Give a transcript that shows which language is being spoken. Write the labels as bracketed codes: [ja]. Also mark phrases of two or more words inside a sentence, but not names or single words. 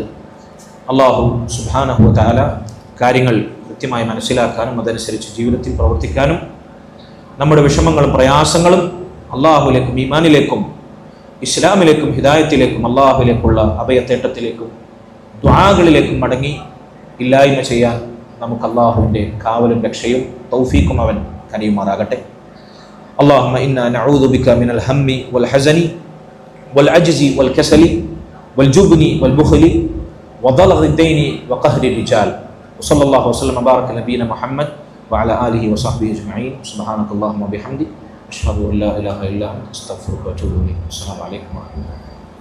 [ar] الله سبحانه وتعالى [ml] കാര്യങ്ങൾ കൃത്യമായി മനസ്സിലാക്കാനും അതനുസരിച്ച് ജീവിതത്തിൽ പ്രവർത്തിക്കാനും നമ്മുടെ വിഷമങ്ങളും പ്രയാസങ്ങളും അള്ളാഹുവിലേക്കും ഈമാനിലേക്കും ഇസ്ലാമിലേക്കും ഹിദായത്തിലേക്കും അള്ളാഹുവിലേക്കുള്ള അഭയത്തേട്ടത്തിലേക്കും ദുആകളിലേക്കും മടങ്ങി ഇല്ലായ്മ ചെയ്യാൻ നമുക്ക് അള്ളാഹുവിൻ്റെ കാവലും രക്ഷയും തൗഫീഖും അവൻ കനിയുമാറാകട്ടെ. [ar] اللهم إنا نعوذ بك من الهم والحزن والعجز والكسل والجبن والبخل وضلع الدين وقهر الرجال وصلى الله وسلم وبارك على نبينا محمد وعلى آله وصحبه أجمعين سبحانك اللهم وبحمدك أشهد أن لا إله إلا أنت أستغفرك وأتوب إليك السلام عليكم ورحمة الله